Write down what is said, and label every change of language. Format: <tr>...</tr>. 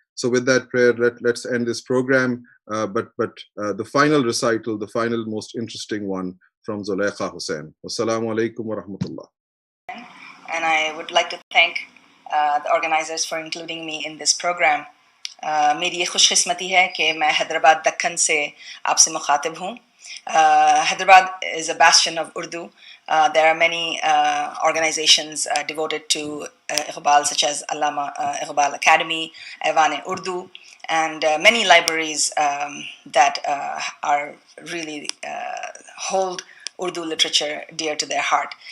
<en>So with that prayer, let's end this program. But the final recital, the final most interesting one from Zulaikha Hussain. Wassalamu alaikum wa rahmatullah. And I would like to thank the organizers for including me in this program.</en> <hi>मेरी ये खुशकिस्मती है कि मैं हैदराबाद दक्कन से आपसे मुखातिब हूँ.</hi> <en>Hyderabad is a bastion of Urdu. There are many organizations devoted to Iqbal, such as Allama Iqbal Academy, Aiwan-e-Urdu, and many libraries that are really hold Urdu literature dear to their heart.</en>